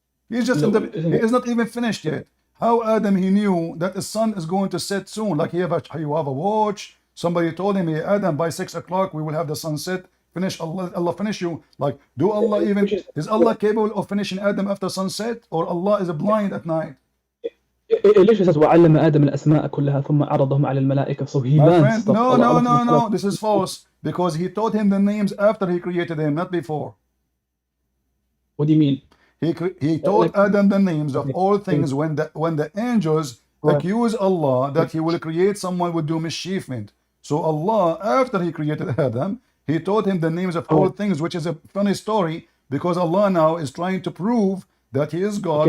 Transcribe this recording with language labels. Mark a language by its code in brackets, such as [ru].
[en] He's just he is not even finished yet. How Adam he knew that the sun is going to set soon? Like you have a watch. Somebody told him, hey, Adam, by 6 o'clock we will have the sunset. Finish Allah finish you. Like, do Allah even is Allah capable of finishing Adam after sunset, or Allah is blind at night? It literally says [ar] وَعَلَّمَ آدَمَ الْأَسْمَاءَ كُلَّهَا ثُمَّ عَرَضَهُمْ عَلَى الْمَلَائِكَةِ. [en] So he learned friend, stuff. no. This is false, because he taught him the names after he created him, not before. What do you mean? He taught Adam the names of all things when the angels accuse Allah that he will create someone would do mischievement. So Allah, after he created Adam, he taught him the names of all things, which is a funny story, because Allah now is trying to prove that he is God.